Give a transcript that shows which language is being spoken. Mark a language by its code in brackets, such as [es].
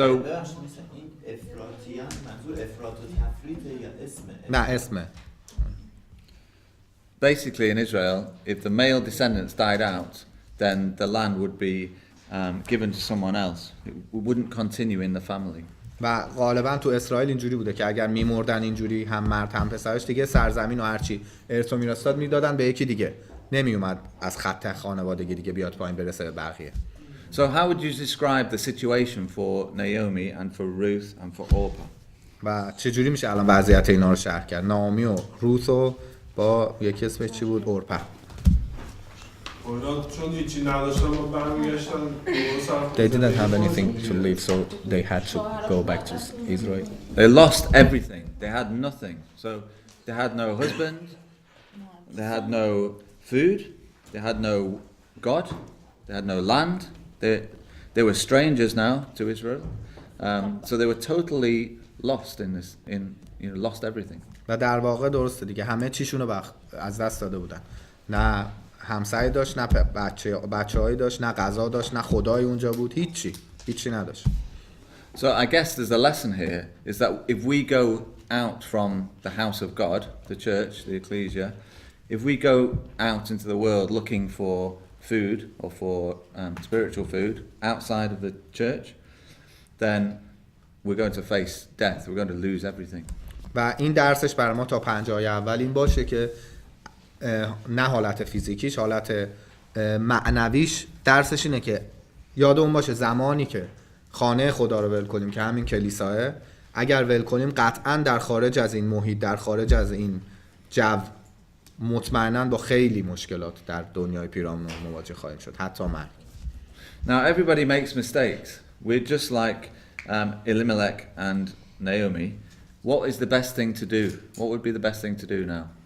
[fa] ببخشید مثل این افراطیان منظور افراط و تفریطه یا اسمه؟ نه اسمه. [en] basically in Israel, if the male descendants died out, then the land would be given to someone else. It wouldn't continue in the family. [fa] و غالبا تو اسرائیل اینجوری بوده که اگر میمردن اینجوری هم مرد هم پسرش دیگه سرزمین و هرچی ارث و میراث داد میدادن به یکی دیگه، نمیومد از خط خانوادگی دیگه بیاد پایین برسه به بقیه. [en] So how would you describe the situation for Naomi and for Ruth and for Orpah? [fa] و چجوری میشه الان وضعیت اینا رو شرح کرد؟ نامی و روث و با یکی اسمش چی بود؟ اورپا. چون هیچی نداشتن و برمیگشتن. [en] They didn't have anything to live, so they had to go back to Israel. They lost everything. They had nothing. So they had no husband, they had no food, they had no God, they had no land. They were strangers now to Israel. So they were totally lost in this, lost everything. [fa] و در واقع درسته دیگه همه چیشونو از دست داده بودن. نه همسایه داشت، نه بچه‌هایی داشت، نه غذا داشت، نه خدای اونجا بود، هیچی نداشت. [en] So I guess there's a lesson here is that if we go out from the house of God, the church, the ecclesia, if we go out into the world looking for food or for spiritual food outside of the church, then we're going to face death. We're going to lose everything. [fa] و این درسش برای ما تا 50 اول این باشه که نه حالت فیزیکیش، حالت معنویش، درسش اینه که یادمون باشه زمانی که خانه خدا رو ول کنیم که همین کلیساه، اگر ول کنیم قطعا در خارج از این محیط، در خارج از این جو، مطمئناً با خیلی مشکلات در دنیای پیرامون مواجه خواهیم شد، حتی مرگ. [en] Now everybody makes mistakes. We're just like Elimelech and Naomi. What is the best thing to do? What would be the best thing to do now?